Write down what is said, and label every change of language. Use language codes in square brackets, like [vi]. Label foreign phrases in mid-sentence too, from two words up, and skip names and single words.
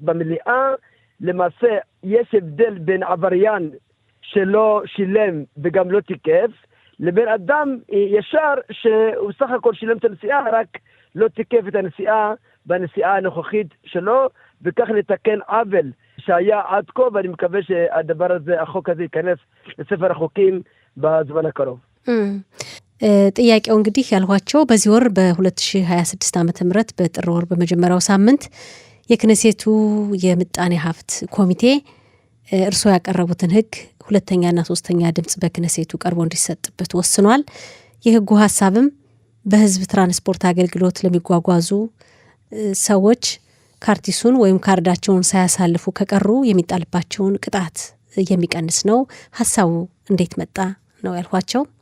[he] במליאה, למעשה יש הבדל בין עבריין שלא שילם וגם לא תיקף, לבין אדם ישר שהוא סך הכל שילם את הנסיעה, רק לא תיקף את הנסיעה בנסיעה הנוכחית שלו, וכך לתקן עוול שהיה עד כה, ואני מקווה שהדבר הזה, החוק הזה ייכנס לספר החוקים בזמן הקרוב. [am] ጥያቄው እንግዲህ ያልኋቸው በዚህ ወር በ2026 ዓመተ ምህረት በጥር ወር በመጀመሪያው ሳምንት የክነሴቱ የምጣኔ ሀብት ኮሚቴ እርሶ ያቀረቡትን ህግ ሁለተኛና ሶስተኛ ድምጽ በክነሴቱ ቀርቦ እንዲሰጥበት ወስኗል። የህጉ ሐሳብም በህዝብ ትራንስፖርት አገልግሎት ለሚጓጓዙ ሰዎች ካርቲሱን ወይም ካርዳቸውን ሳያሳልፉ ከቀሩ የሚጣልባቸውን ቅጣት የሚቀንስ ነው። ሐሳቡ እንዴት መጣ ነው ያልኋቸው።